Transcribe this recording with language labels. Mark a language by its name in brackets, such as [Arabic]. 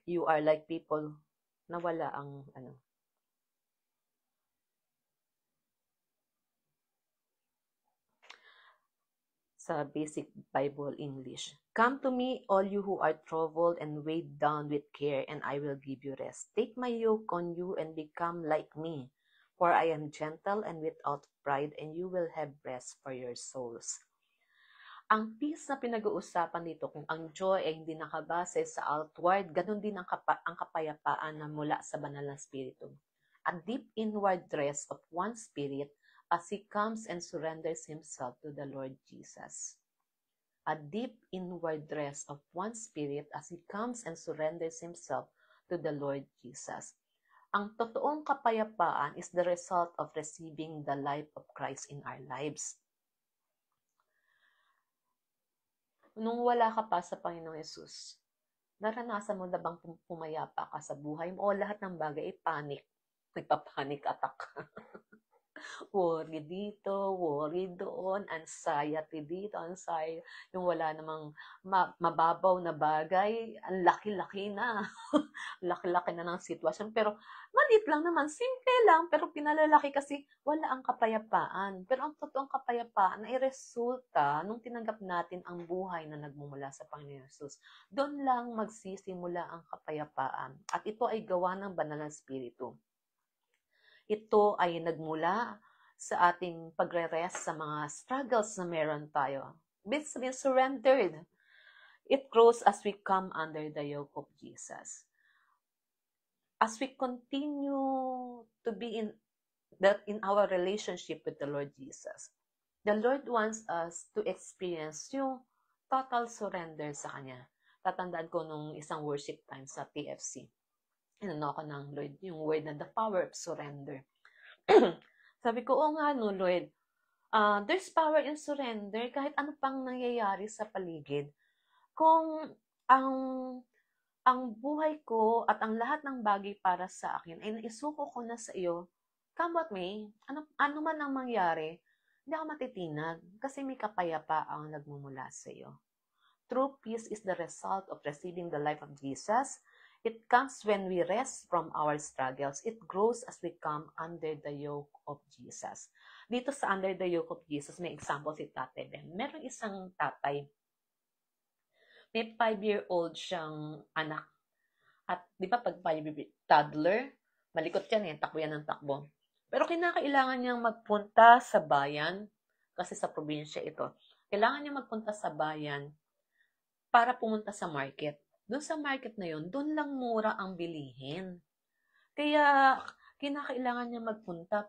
[English] You are like people [Filipino] na wala ang sa [English] basic Bible English. Come to me, all you who are troubled and weighed down with care, and I will give you rest. Take my yoke on you and become like me, for I am gentle and without pride, and you will have rest for your souls. [Filipino] Ang peace na pinag-uusapan dito, kung ang joy ay hindi nakabase sa outward, ganun din ang kapayapaan na mula sa banal na spiritu. [English] A deep inward rest of one spirit as he comes and surrenders himself to the Lord Jesus. A deep inward rest of one spirit as he comes and surrenders himself to the Lord Jesus. [Filipino] Ang totoong kapayapaan [English] is the result of receiving the life of Christ in our lives. [Filipino] Nung wala ka pa sa Panginoong Yesus, naranasan mo na bang pumayapa ka sa buhay mo o lahat ng bagay ay panic? Nagpa-panic attack. [English] Worry dito, worry doon, anxiety dito, anxiety. [Filipino] Yung wala namang mababaw na bagay, ang laki-laki na. Laki-laki na ng sitwasyon. Pero maliit lang naman, simple lang, pero pinalalaki kasi wala ang kapayapaan. Pero ang totoong kapayapaan ay resulta nung tinanggap natin ang buhay na nagmumula sa Panginoon Jesus. Doon lang magsisimula ang kapayapaan. At ito ay gawa ng banal na spiritu. Ito ay nagmula sa ating pagre-rest sa mga struggles na meron tayo. [English] It's been surrendered. It grows as we come under the yoke of Jesus. As we continue to be in our relationship with the Lord Jesus, the Lord wants us to experience [Filipino] yung total surrender sa Kanya. Tatandaan ko nung isang worship time sa TFC. Inano ko ng Lord yung word na [English] the power of surrender. [Filipino] Sabi ko, oo nga no, Lord. [English] There's power in surrender [Filipino] kahit ano pang nangyayari sa paligid. Kung ang buhay ko at ang lahat ng bagay para sa akin ay naisuko ko na sa iyo, [English] come what may, [Filipino] ano man ang mangyari, hindi ako matitinag kasi may kapayapaang nagmumula sa iyo. [English] True peace is the result of receiving the life of Jesus. It comes when we rest from our struggles. It grows as we come under the yoke of Jesus. [Filipino] Dito sa [English] under the yoke of Jesus, [Filipino] may example si Tatay Ben. Meron isang tatay. May 5-year-old siyang anak. At di ba pag 5-year toddler, malikot yan takbo yan ng takbo. Pero kinakailangan niyang magpunta sa bayan, kasi sa probinsya ito. Kailangan niyang magpunta sa bayan para pumunta sa market. Doon sa market na yun, doon lang mura ang bilihin. Kaya, kinakailangan niya magpunta.